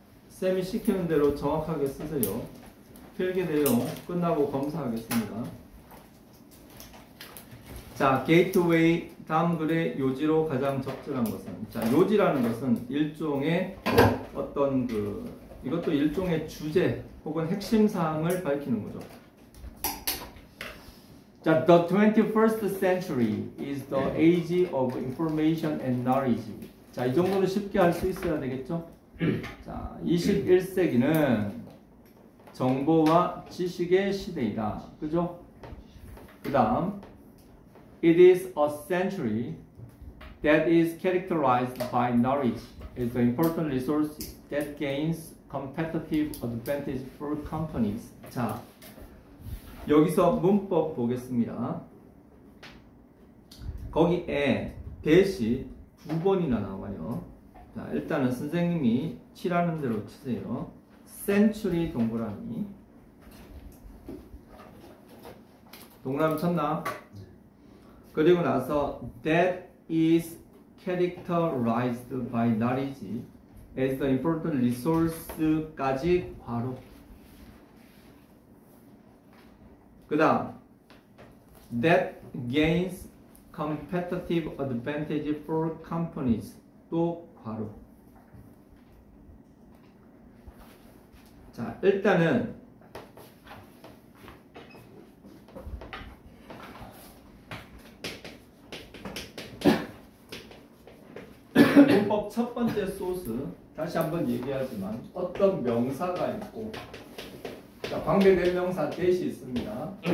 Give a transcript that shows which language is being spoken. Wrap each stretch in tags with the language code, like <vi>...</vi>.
<ko>쌤이 시키는 대로 정확하게 쓰세요. 필기 내용 끝나고 검사하겠습니다. 자, 게이트웨이. 다음 글의 요지로 가장 적절한 것은, 자, 요지라는 것은 일종의 어떤 이것도 일종의 주제 혹은 핵심 사항을 밝히는 거죠.</ko> <en>자, the 21st century is the age of information and knowledge.</en> <ko>자, 이 정도는 쉽게 할 수 있어야 되겠죠? 자, 21세기는 정보와 지식의 시대이다. 그죠? 그 다음</ko> <en>It is a century that is characterized by knowledge as the important resource that gains competitive advantage for companies.</en> <ko>자, 여기서 문법 보겠습니다. 거기에 대시 두 번이나 나와요. 자, 일단은 선생님이 칠하는 대로 치세요. century 동그라미. 동그라미 쳤나?</ko> <en>그리고 나서 that is characterized by knowledge as the important resource</en> <ko>까지 괄호.</ko> <en>그 다음 that gains competitive advantage for companies</en> <ko>또 괄호. 자, 일단은 문법 첫 번째 소스, 다시 한번 얘기하지만 어떤 명사가 있고, 자, 관계대명사 대시 있습니다.</ko>